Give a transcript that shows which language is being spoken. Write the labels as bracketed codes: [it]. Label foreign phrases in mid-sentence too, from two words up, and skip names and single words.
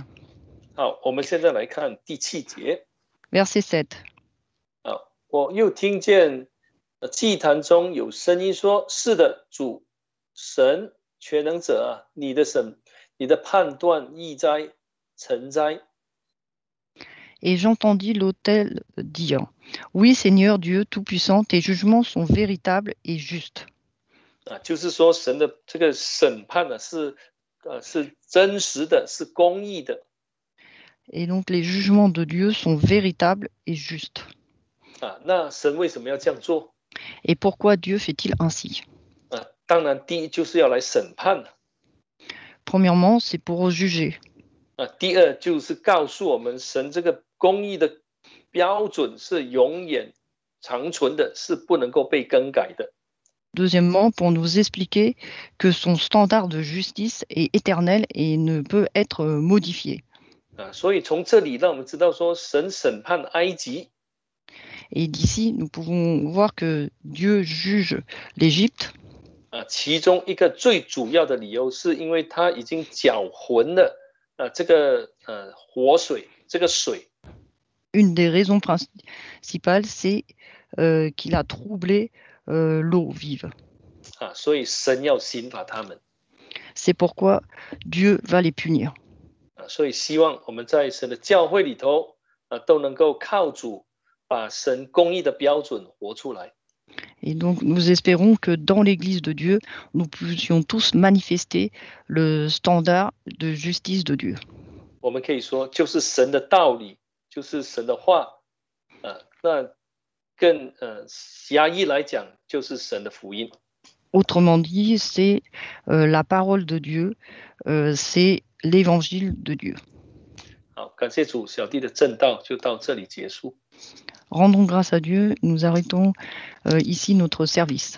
[zh] 好，我们现在来看第7节。 [fr] Verset 7. [zh] 我又听见祭坛中有声音说：“是的，主神全能者啊，你的判断义哉。” [fr] Et j'entendis l'autel dire, oui Seigneur Dieu Tout-Puissant, tes jugements sont véritables et justes. [zh] 就是说神的这个审判呢是真实的，是公义的。 [fr] Et donc les jugements de Dieu sont véritables et justes. [zh] 那神为什么要这样做？ [fr] Et pourquoi Dieu fait-il ainsi? [zh] 当然第一就是要来审判。 [fr] Premièrement, c'est pour juger. [zh] 第二就是告诉我们，神这个公义的标准是永远长存的，是不能够被更改的。 [fr] Deuxièmement, pour nous expliquer que son standard de justice est éternel et ne peut être modifié. [zh] 所以从这里让我们知道说，神审判埃及。 [fr] Et d'ici, nous pouvons voir que Dieu juge l'Égypte. [zh] 其中一个最主要的理由是因为他已经搅浑了。这个活水，这个水。 [fr] Une des raisons principales, c'est qu'il a troublé l'eau vive. [zh] 所以神要刑罚他们。 [fr] C'est pourquoi Dieu va les punir. [zh] 所以希望我们在神的教会里头都能够靠主把神公义的标准活出来。 [fr] Et donc, nous espérons que dans l'Église de Dieu, nous puissions tous manifester le standard de justice de Dieu. [zh] 我们可以说，就是神的道理，就是神的话。那更狭义来讲，就是神的福音。 [fr] Autrement dit, c'est la parole de Dieu, c'est l'évangile de Dieu. [zh] 好，感谢主，小弟的正道就到这里结束。 [fr] Rendons grâce à Dieu, nous arrêtons ici notre service.